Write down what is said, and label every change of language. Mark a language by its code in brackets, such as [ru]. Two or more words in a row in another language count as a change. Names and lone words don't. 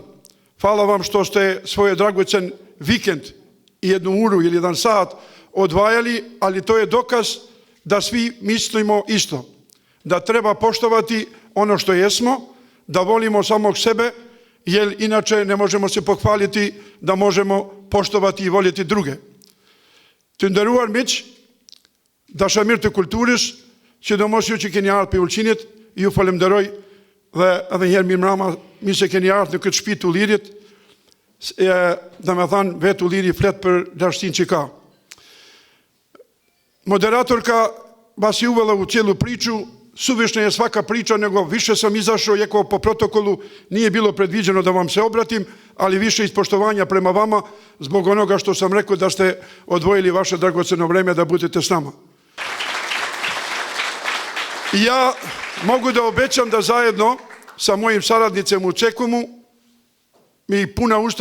[sr] Hvala vam što ste svoj dragocen vikend i 1 uru ili 1 sat odvajali, ali to je dokaz da svi mislimo isto, da treba poštovati ono što jesmo, da volimo samog sebe, jer inače ne možemo se pohvaliti da možemo poštovati i voljeti druge. [sq] Të nderuar miq, dashamirë të kulturës, sidomos ju që keni ardhur për Ulqinit, ju falenderoj dhe edhe një herë mirëmbrëma, mirë se keni ardhur në këtë shtëpi të Ullirit. Domethënë vetë Ulliri flet për dashurinë që ka. [sr] Moderatorka vas je uvela u cijelu priču. Suvišna je svaka priča, nego više sam izašao, iako po protokolu nije bilo predviđeno da vam se obratim, ali više iz poštovanja prema vama, zbog onoga što sam rekao da ste odvojili vaše dragoceno vreme da budete s nama. Ja mogu da obećam da zajedno sa mojim saradnicem u Čekumu, mi puna usta